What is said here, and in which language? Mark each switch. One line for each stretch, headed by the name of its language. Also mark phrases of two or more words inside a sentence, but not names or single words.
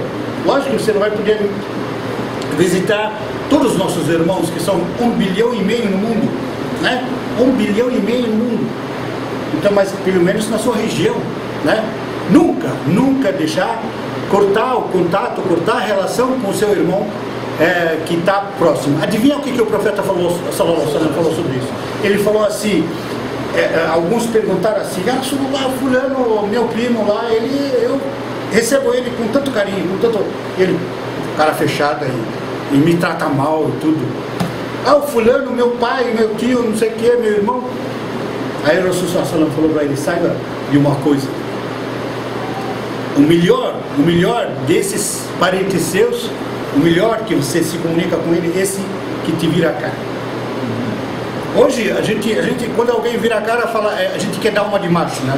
Portuguese: Lógico que você não vai poder visitar todos os nossos irmãos, que são 1,5 bilhão no mundo, né? 1,5 bilhão no mundo. Então, mas pelo menos na sua região, né? Nunca deixar cortar o contato, cortar a relação com o seu irmão que está próximo. Adivinha o que o profeta falou,
Arabic: صلى الله عليه وسلم,
Portuguese: falou sobre isso? Ele falou assim, alguns perguntaram assim, fulano, meu primo lá, eu recebo ele com tanto carinho, com tanto... Ele, cara fechado aí, e me trata mal e tudo. O fulano, meu pai, meu tio, não sei o que, meu irmão. Aí o Rasul
Arabic: صلى الله عليه وسلم
Portuguese: falou para ele, saiba de uma coisa. O melhor desses parentes seus, o melhor que você se comunica com ele, esse que te vira a cara. Hoje, a gente quando alguém vira a cara, fala, a gente quer dar uma de macho, né?